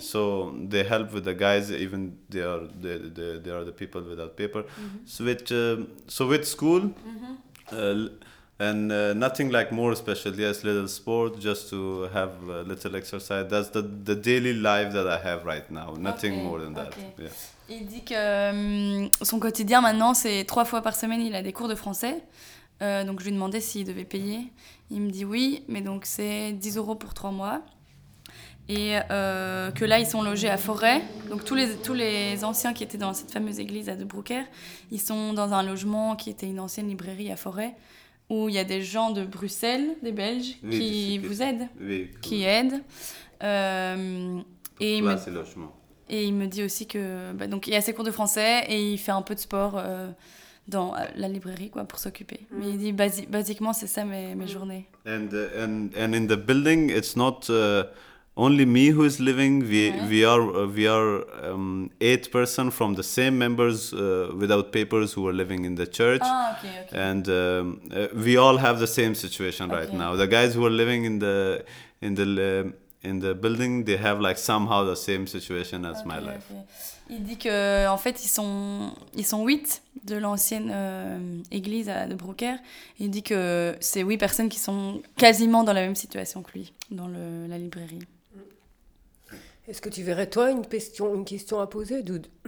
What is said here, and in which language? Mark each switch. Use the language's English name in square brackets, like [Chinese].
[English] So they help with the guys, even they are the people without paper. Mm-hmm. So with school, mm-hmm. and nothing like more special. Yes, little sport, just to have a little exercise. That's the daily life that I have right now. Nothing okay. more than that. Okay. Yeah. [French] Il dit que son quotidien maintenant c'est 3 fois par semaine. Il a des cours de français. Donc je lui demandais s'il devait payer. Il me dit oui, mais donc c'est 10 euros pour 3 mois. Et que là, ils sont logés à Forêt. Donc tous les anciens qui étaient dans cette fameuse église à De Broeker, ils sont dans un logement qui était une ancienne librairie à Forêt, où il y a des gens de Bruxelles, des Belges, oui, qui vous aident, oui, qui aident. Et là, c'est logement. Et il me dit aussi que... Bah, donc il y a ses cours de français et il fait un peu de sport dans la librairie, quoi, pour s'occuper. Mm. Mais il dit, basiquement, c'est ça mes journées. [English] And in the building, it's not... Only me who is living. We are 8 persons from the same members without papers who are living in the church. Oh, okay. And we all have the same situation right okay. now. The guys who are living in the building, they have like somehow the same situation as okay, my life. Okay. [French] Il dit que en fait ils sont 8 de l'ancienne église de Broeker. Il dit que c'est 8 personnes qui sont quasiment dans la même situation que lui dans la librairie. Est-ce que tu verrais, toi, une question à poser, Doud?